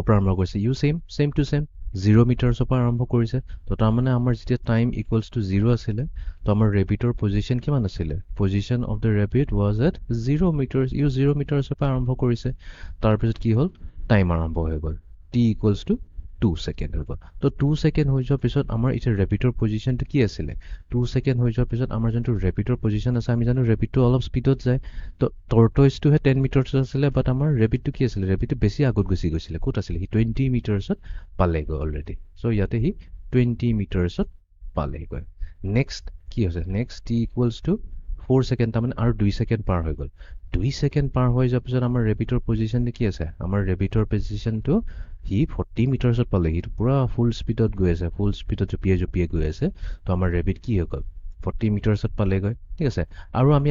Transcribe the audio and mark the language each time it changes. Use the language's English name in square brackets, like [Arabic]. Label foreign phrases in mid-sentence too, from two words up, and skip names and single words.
[Assamese] পৰা আৰম্ভ কৰিছে [English] you same to same [Assamese] 0 মিটাৰ্ছৰ পৰা আৰম্ভ কৰিছে তো তাৰমানে আমাৰ যেতিয়া [English] time equals to 0 [Assamese] আছিলে তো আমাৰ ৰেবিটৰ পজিশ্যন কিমান আছিলে [English] position of the rabbit was at 0 meters [Assamese] ইউ 0 মিটাৰ্ছৰ পৰা আৰম্ভ কৰিছে তাৰপিছত কি হ'ল টাইম আৰম্ভ হৈ গ'ল [English] t equals to 2 [Assamese] ছেকেণ্ড হৈ গ'ল তো 2 ছেকেণ্ড হৈ যোৱাৰ পিছত আমাৰ এতিয়া ৰেবিটৰ পজিশ্যনটো কি আছিলে 2 ছেকেণ্ড হৈ যোৱাৰ পিছত আমাৰ যোনটো ৰেবিটৰ পজিশ্যন আছে আমি জানো ৰেবিটটো অলপ স্পীডত যায় তো টৰ্টইছটোহে 10 মিটাৰ্ছত আছিলে বাট আমাৰ ৰেবিটটো কি আছিলে ৰেবিটটো বেছি আগত গুচি গৈছিলে ক'ত আছিলে সি 20 মিটাৰ্ছত পালেগৈ [English] already so' [Assamese] ইয়াতে সি 20 মিটাৰ্ছত পালেগৈ নেক্সট কি হৈছে নেক্সট [English] t equals to 4 [Assamese] ছেকেণ্ড তাৰমানে আৰু 2 ছেকেণ্ড পাৰ হৈ গ'ল 2 ছেকেণ্ড পাৰ হৈ যোৱাৰ পিছত আমাৰ ৰেবিটৰ পজিশ্যনটো কি আছে আমাৰ ৰেবিটৰ পজিশ্যনটো সি 40 মিটাৰ্ছত পালে সিটো পূৰা [English] full speedত [Assamese] গৈ আছে [English] full speedত [Assamese] জঁপিয়াই গৈ আছে তো আমাৰ ৰেবিট কি হৈ গ'ল 40 মিটাৰ্ছত পালেগৈ ঠিক আছে আৰু আমি